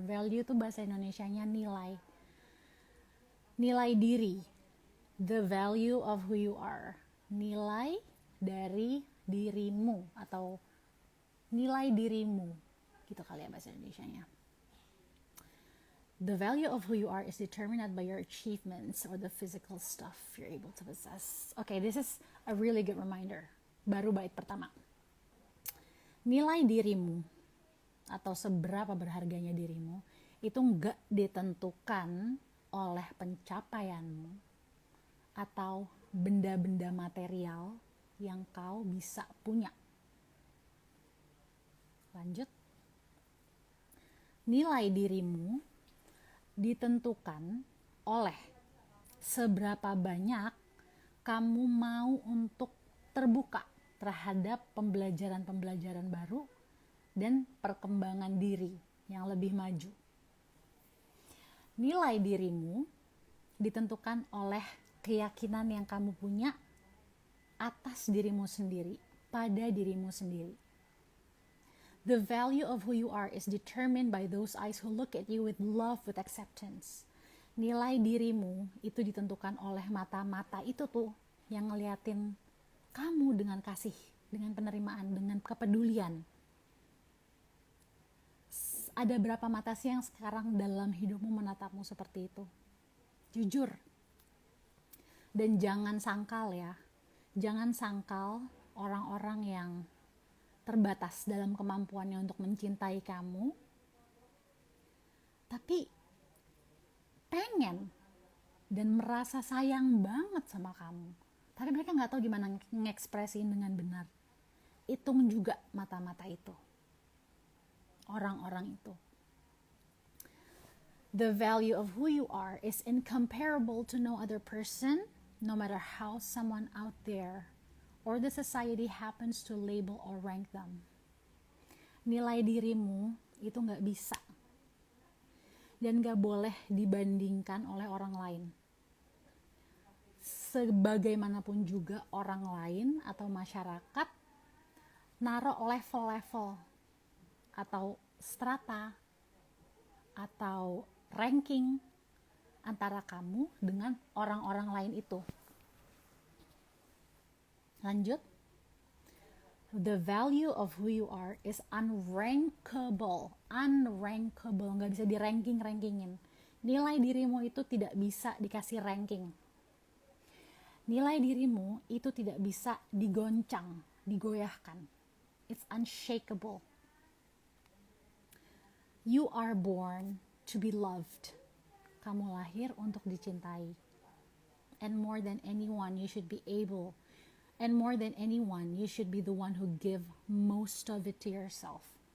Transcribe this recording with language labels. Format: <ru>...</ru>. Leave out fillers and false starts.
<id>Value itu bahasa Indonesianya nilai. Nilai diri.</id> <en>The value of who you are.</en> <id>Nilai dari dirimu atau nilai dirimu. Gitu kali ya bahasa Indonesianya.</id> <en>The value of who you are is determined by your achievements or the physical stuff you're able to possess. Okay, this is a really good reminder.</en> <id>Baru bait pertama. Nilai dirimu atau seberapa berharganya dirimu itu nggak ditentukan oleh pencapaianmu atau benda-benda material yang kau bisa punya. Lanjut. Nilai dirimu ditentukan oleh seberapa banyak kamu mau untuk terbuka terhadap pembelajaran-pembelajaran baru dan perkembangan diri yang lebih maju. Nilai dirimu ditentukan oleh keyakinan yang kamu punya atas dirimu sendiri, pada dirimu sendiri.</id> <en>The value of who you are is determined by those eyes who look at you with love, with acceptance.</en> <id>Nilai dirimu itu ditentukan oleh mata-mata itu tuh yang ngeliatin kamu dengan kasih, dengan penerimaan, dengan kepedulian. Ada berapa mata sih yang sekarang dalam hidupmu menatapmu seperti itu? Jujur. Dan jangan sangkal ya. Jangan sangkal orang-orang yang terbatas dalam kemampuannya untuk mencintai kamu, tapi pengen dan merasa sayang banget sama kamu, tapi mereka nggak tahu gimana ngekspresiin dengan benar. Hitung juga mata-mata itu, orang-orang itu.</id> <en>The value of who you are is incomparable to no other person, no matter how someone out there or the society happens to label or rank them.</en> <id>Nilai dirimu itu gak bisa dan gak boleh dibandingkan oleh orang lain. Sebagaimanapun juga orang lain atau masyarakat naruh level-level atau strata atau ranking antara kamu dengan orang-orang lain itu. Lanjut.</id> <en>The value of who you are is unrankable.</en> <id>Unrankable, nggak bisa di-ranking-rankingin. Nilai dirimu itu tidak bisa dikasih ranking. Nilai dirimu itu tidak bisa digoncang, digoyahkan.</id> <en>It's unshakable. You are born to be loved.</en> <id>Kamu lahir untuk dicintai.</id> <en>And more than anyone, you should be able. And more than anyone, you should be the one who give most of it to yourself.</en>